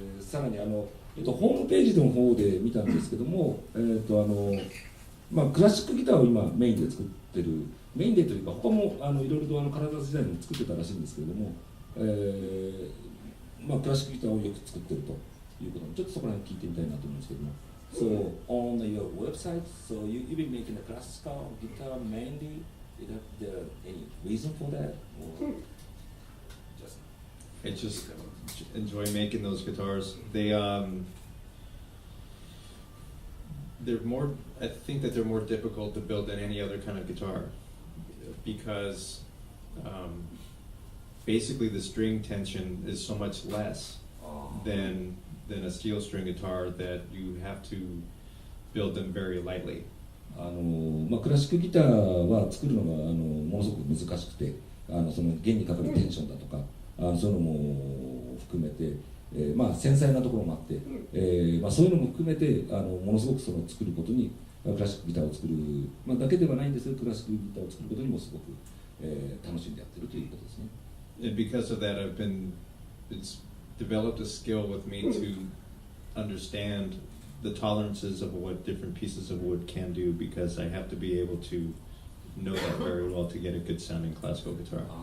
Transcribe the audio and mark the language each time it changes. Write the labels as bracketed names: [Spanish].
[Japanese] さらにホームページの方で見たんですけども、クラシックギターを今メインで作ってる、メインでというか他もいろいろと体時代に作ってたらしいんですけれども、クラシックギターをよく作ってるということで、ちょっとそこら辺聞いてみたいなと思うんですけども。 [English] So on your website, so you've been making a classical guitar mainly. Is there any reason for that, or just I just enjoy making those guitars. They're more. I think that they're more difficult to build than any other kind of guitar because basically the string tension is so much less than a steel string guitar that you have to build them very lightly. [Japanese] クラシックギターは作るのがものすごく難しくてその弦にかかるテンションだとかそういうのも含めて、繊細なところもあって、そういうのも含めてものすごくその作ることにクラシックギターを作る、だけではないんですけどクラシックギターを作ることにもすごく、楽しんでやってるということですね。 [English] And because of that, it's developed a skill with me to understand the tolerances of what different pieces of wood can do because I have to be able to know that very well to get a good sounding classical guitar.